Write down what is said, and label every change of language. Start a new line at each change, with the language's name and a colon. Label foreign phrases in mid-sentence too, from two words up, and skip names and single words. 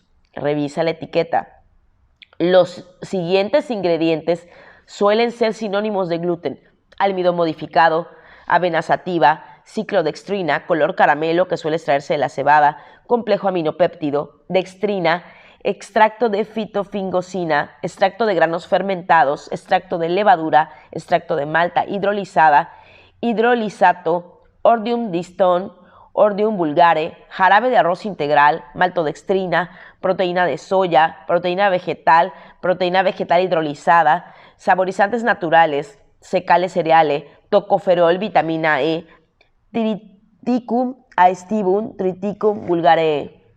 Spanish: Revisa la etiqueta. Los siguientes ingredientes suelen ser sinónimos de gluten: almidón modificado, avena sativa, ciclodextrina, color caramelo que suele extraerse de la cebada, complejo aminopéptido, dextrina, extracto de fitofingosina, extracto de granos fermentados, extracto de levadura, extracto de malta hidrolizada, hidrolisato, ordium distone, ordium vulgare, jarabe de arroz integral, maltodextrina, proteína de soya, proteína vegetal hidrolizada, saborizantes naturales, secales cereales, tocoferol, vitamina E, triticum aestivum, triticum vulgare.